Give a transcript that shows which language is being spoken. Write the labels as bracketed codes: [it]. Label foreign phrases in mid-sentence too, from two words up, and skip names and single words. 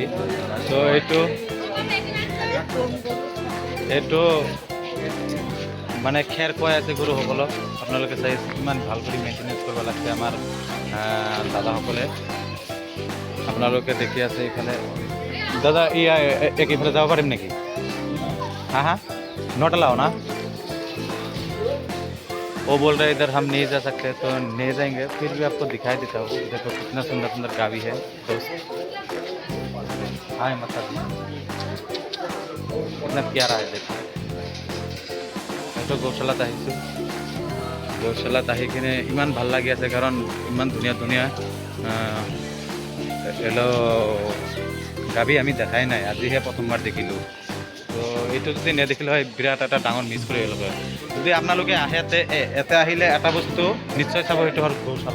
[as] তো এইটো মানে খেৰ খুৱাই আছে গৰুসকলক। আপোনালোকে চাই ইমান ভাল কৰি মেইনটেনেঞ্চ কৰিব লাগছে আমাৰ দাদাসকলে। আপোনালোকে দেখি আছে এইফালে। দাদা এইফালে যাব পাৰিম নেকি? [hi] हाँ नोट लाओ ना। वो बोल रहे इधर हम नहीं जा सकते, तो नहीं जाएंगे। फिर भी आपको दिखाई देता हूँ। देखो कितना सुंदर सुंदर गावी है। तो हाँ मतलब कितना प्यारा है। देखो तो गौशालात আহিছোঁ। [as] गौशालात আহি কিনে ইমান ভাল লাগি আছে, কাৰণ ইমান ধুনীয়া ধুনীয়া গাভী আমি দেখাই নাই, আজিহে প্ৰথমবাৰ দেখিলোঁ। তো এইটো যদি নেদেখিলে হয় বিৰাট এটা ডাঙৰ মিছ কৰি আহিলোঁ হয়। যদি আপোনালোকে আহে ইয়াতে আহিলে এটা বস্তু নিশ্চয় চাব, সেইটো হ'ল গৌশালা।